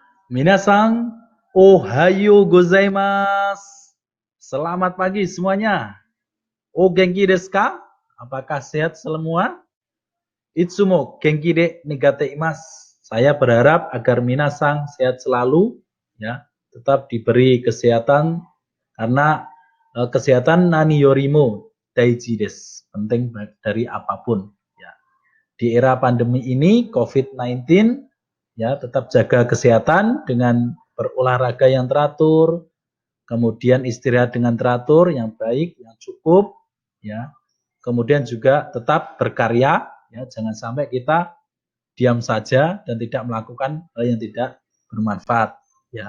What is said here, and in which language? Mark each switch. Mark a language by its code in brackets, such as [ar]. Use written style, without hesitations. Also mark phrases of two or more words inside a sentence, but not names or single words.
[ja] みなさん、おはようございます. [id] Selamat pagi semuanya. [ja] お元気ですか? [id] Apakah sehat semua? [ja] いつも元気で願っています. [id] Saya berharap agar minasan sehat selalu, ya, tetap diberi kesehatan karena kesehatan [ja] 何よりも大事です. [id] Penting dari apapun, ya. Di era pandemi ini COVID-19, ya, tetap jaga kesehatan dengan berolahraga yang teratur, kemudian istirahat dengan teratur yang baik, yang cukup, ya. Kemudian juga tetap berkarya, ya, jangan sampai kita diam saja dan tidak melakukan hal yang tidak bermanfaat, ya.